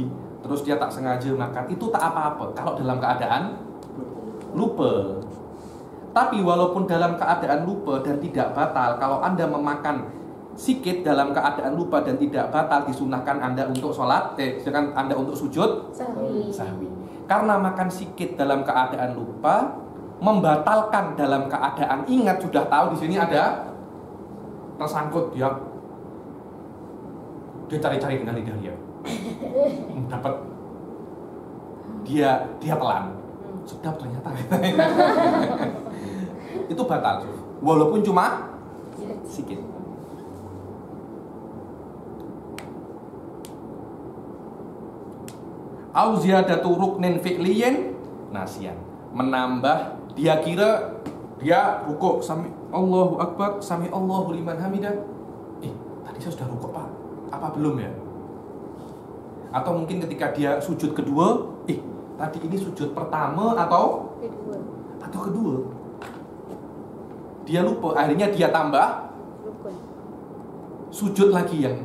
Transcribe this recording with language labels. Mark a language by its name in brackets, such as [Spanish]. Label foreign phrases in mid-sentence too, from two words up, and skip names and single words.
[Malay] Terus dia tak sengaja makan, itu tak apa-apa kalau dalam keadaan lupa. Tapi walaupun dalam keadaan lupa dan tidak batal, kalau Anda memakan sikit dalam keadaan lupa dan tidak batal, disunahkan Anda untuk sholat, sedangkan Anda untuk sujud sahwi. Karena makan sikit dalam keadaan lupa membatalkan dalam keadaan ingat, sudah tahu di sini ada tersangkut, dia cari-cari dengan lidah dia. Dapat dia telan. Sedap ternyata. Itu batal. Walaupun cuma sikit. [Arabic] أو زيادة ركن فعلي ناسيا. [Malay] Menambah, dia kira dia rukuk [Arabic] سمع الله أكبر، سمع الله لمن حمده. [Malay] Tadi saya sudah rukuk, Pak. Apa belum ya? Atau mungkin ketika dia sujud kedua, tadi ini sujud pertama atau kedua. Dia lupa, akhirnya dia tambah sujud lagi yang.